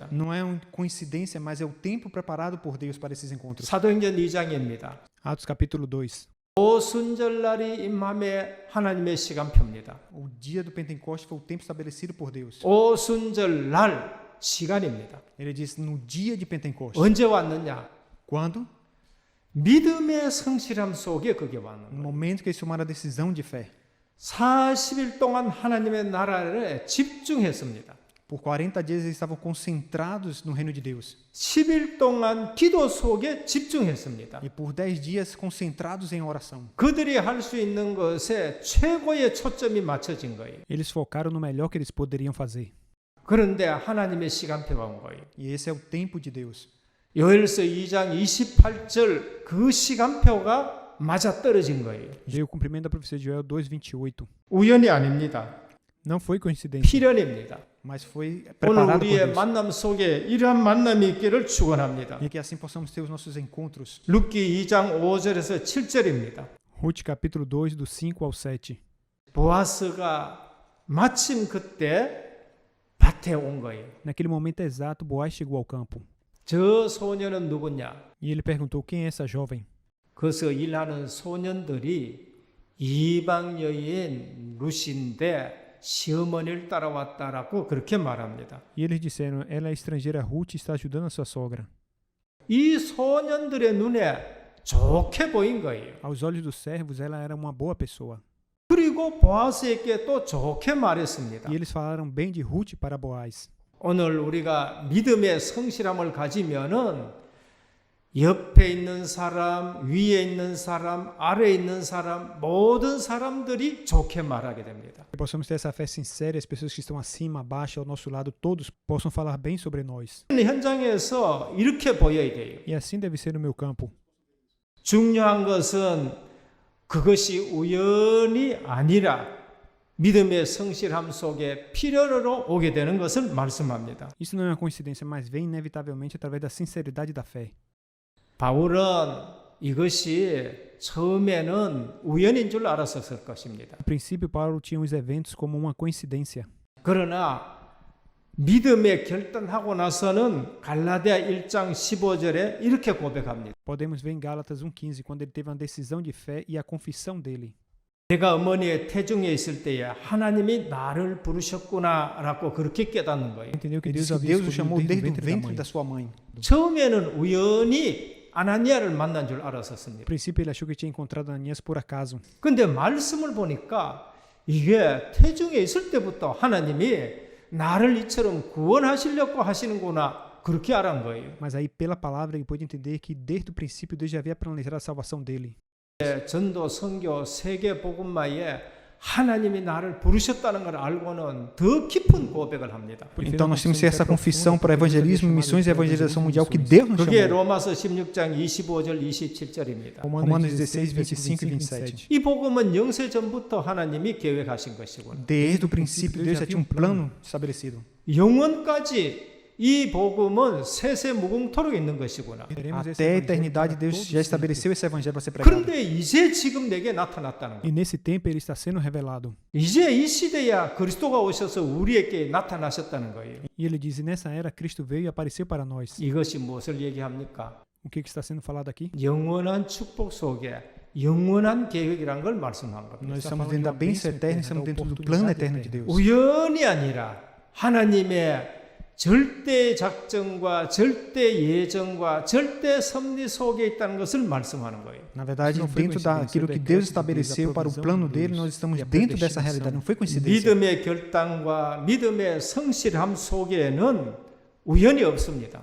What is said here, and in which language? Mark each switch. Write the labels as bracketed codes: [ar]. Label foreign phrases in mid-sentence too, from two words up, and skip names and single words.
[pt] Não é uma coincidência, mas é o tempo preparado por Deus para esses encontros. [ko] 사도행전 2장입니다. [pt] Atos capítulo 2. [ko] 오순절날이 임함에 하나님의 시간표입니다. [pt] O dia do Pentecostes foi o tempo estabelecido por Deus. [ko] 오순절날 시간입니다. [pt] Ele diz no dia de Pentecostes. [ko] 언제 왔느냐? [pt] Quando? [ko] 믿음의 성실함 속에 그게 왔는 [pt] No [ko] 거예요. [pt] momento que eles tomaram a decisão de fé. [ko] 40일 동안 하나님의 나라에 집중했습니다. [pt] Por 40 dias eles estavam concentrados no reino de Deus. [ko] 10일 동안 기도 속에 집중했습니다. [pt] E por 10 dias concentrados em oração. [ko] 그들이 할 수 있는 것에 최고의 초점이 맞춰진 거예요. [pt] Eles focaram no melhor que eles poderiam fazer. [ko] 그런데 하나님의 시간표가 온 거예요. [pt] E esse é o tempo de Deus. [ko] 요엘서 2장 28절 그 시간표가 맞아떨어진 거예요. [pt] Veio o cumprimento da profecia de Joel 2:28. [ko] 우연이 아닙니다. [pt] Não foi coincidência, [ko] 필연입니다. [pt] mas foi [ko] 오늘 [pt] preparado por [ko] 우리의 [pt] Deus. [ko] 만남 속에 이러한 만남이 있기를 축원합니다. [pt] E que assim possamos ter os nossos encontros. [ko] 룻기 2장 5절에서 7절입니다. [pt] Ruth capítulo 2 do 5 ao 7. [ko] 보아스가 마침 그때 밭에 온 거예요. [pt] Naquele momento exato, Boaz chegou ao campo. [ko] 저 소녀는 누구냐? [pt] E ele perguntou: quem é essa jovem? [ko] 거기서 일하는 소년들이 이방 여인 룻인데 시어머니를 따라왔다라고 그렇게 말합니다. [pt] E eles disseram: ela é estrangeira Ruth e está ajudando a sua sogra. [ko] 이 소년들의 눈에 좋게 보인 거예요. [pt] Aos olhos dos servos, ela era uma boa pessoa. [ko] 그리고 보아스에게 또 좋게 말했습니다. [pt] E eles falaram bem de Ruth para Boaz. [ko] 오늘 우리가 믿음의 성실함을 가지면은 옆에 있는 사람, 위에 있는 사람, 아래에 있는 사람, 모든 사람들이 좋게 말하게 됩니다. [pt] Que possamos ter essa fé sincera e as pessoas que estão acima, abaixo, ao nosso lado, todos possam falar bem sobre nós. [ko] 현장에서 이렇게 보여야 돼요. [pt] E assim deve ser no meu campo. [ko] 중요한 것은 그것이 우연이 아니라 믿음의 성실함 속에 필연으로 오게 되는 것을 말씀합니다. [pt] Isso não é uma coincidência, mas vem inevitavelmente através da sinceridade da fé. [ko] 바울은 이것이 처음에는 우연인 줄 알았었을 것입니다. [pt] No princípio, Paulo tinha os eventos como uma coincidência. [ko] 그러나 믿음에 결단하고 나서는 갈라디아 1장 15절에 이렇게 고백합니다. [pt] Podemos ver em Gálatas 1:15, quando ele teve uma decisão de fé e a confissão dele. [ko] 내가 어머니의 태중에 있을 때에 하나님이 나를 부르셨구나라고 그렇게 깨닫는 거예요. [pt] Entendeu que Ele Deus disse que havia Deus o escolhido chamou desde o desde o ventre da ventre mãe. da sua mãe. [ko] 처음에는 우연히 아나니아를 만난 줄 [pt] No [ko] 알았었습니다. [pt] princípio, ele achou que tinha encontrado Ananias por acaso. [ko] 근데 말씀을 보니까 이게 태중에 있을 때부터 하나님이 나를 이처럼 구원하시려고 하시는구나 그렇게 알은 거예요. [pt] Mas aí, pela palavra, ele pôde entender que desde o princípio Deus já havia planejado a salvação dele. [ko] 전도, 선교, 세계 복음화에 하나님이 나를 부르셨다는 걸 알고는 더 깊은 고백을 합니다. [pt] Então nós temos que ter essa confissão para evangelismo, missões e evangelização mundial que Deus nos [ko] 그게 [pt] chamou. [ko] 로마서 16장 25절 27절입니다. [pt] Romanos 16, 25 e 27. [ko] 이 복음은 영세 전부터 하나님이 계획하신 것이구나. [pt] Desde o princípio, Deus já tinha um plano estabelecido. [ko] 영원까지 이 복음은 세세 무궁토록 있는 것이구나. [pt] Até a eternidade, Deus já estabeleceu esse evangelho para ser pregado. [ko] 그런데 이제 지금 내게 나타났다는 [pt] E [ko] 거예요. [pt] nesse tempo ele está sendo revelado. [ko] 이제 이 시대야 그리스도가 오셔서 우리에게 나타나셨다는 거예요. [pt] E ele diz: e nessa era Cristo veio e apareceu para nós. [ko] 이것이 무엇을 얘기합니까? [pt] O que está sendo falado aqui? [ko] 영원한 축복 속에 영원한 계획이란 걸 말씀한 겁니다. [pt] Nós estamos dentro da bênção eterna, estamos dentro do plano eterno de Deus. [ko] 우연이 아니라 하나님의 절대 작정과 절대 예정과 절대 섭리 속에 있다는 것을 말씀하는 거예요. [pt] Na verdade, Isso não foi dentro coincidência, daquilo o que decreto Deus de Deus, estabeleceu a para o provisão plano de dele, Deus nós estamos e a dentro dessa predestinação. realidade. Não foi coincidência. [ko] 믿음의 결단과 믿음의 성실함 속에는 우연이 없습니다.